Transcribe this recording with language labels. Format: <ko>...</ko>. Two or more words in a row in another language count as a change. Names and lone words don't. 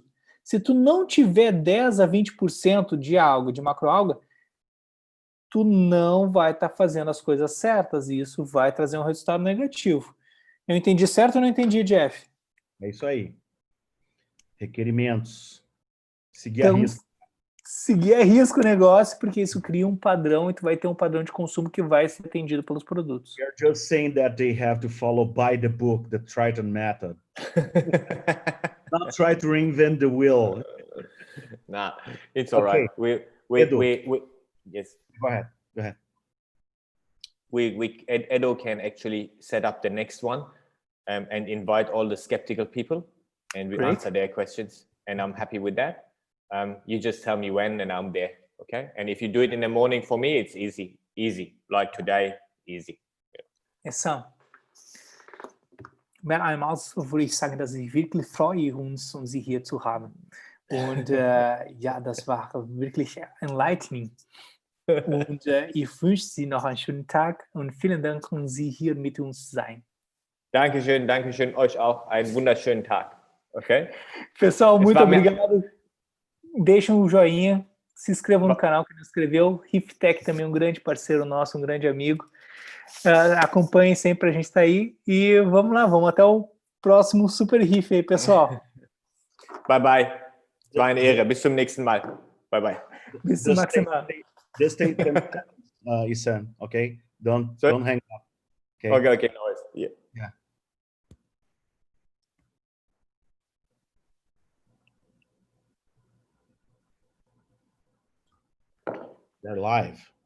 <pt>Se tu não tiver 10 a 20% de alga, de macroalga, tu não vai estar fazendo as coisas certas, e isso vai trazer um resultado negativo. Eu entendi certo ou não entendi, Jeff? É isso aí. Requerimentos. Seguir a risco. Seguir a risco o negócio, porque isso cria um padrão, e tu vai ter um padrão de consumo que vai ser atendido pelos produtos.</pt> <en>You're just saying that they have to follow by the book, the Triton method. Not try to reinvent the wheel. Nah, it's all right. We yes. Go ahead. Edo can actually set up the next one, and invite all the skeptical people, and we answer their questions. And I'm happy with that. You just tell me when, and I'm there. Okay. And if you do it in the morning for me, it's easy. Like today, easy. Ehsan,</en> <de>einmal würde ich sagen, dass ich wirklich freue, uns Sie hier zu haben. Und ja, das war wirklich enlightening. Und ich wünsche Sie noch einen schönen Tag und vielen Dank, Sie hier mit uns sein. Dankeschön, euch auch einen wunderschönen Tag. Ok?</de> <pt>Pessoal, muito obrigado. Deixem um joinha, se inscrevam no canal que não inscreveu. Reef Tech também é um grande parceiro nosso, um grande amigo. Acompanhem sempre, a gente está aí. E vamos lá, vamos até o próximo Super Reef aí, pessoal.</pt> <en>Bye, bye.</en> <de>Es war eine Ehre. Bis zum nächsten Mal.</de> <en>Bye, bye.</en> <de>Bis zum nächsten Mal.</de> <en>Just take 10 seconds, Ehsan, okay? Don't hang up. Okay, no worries. Yeah. They're live.</en>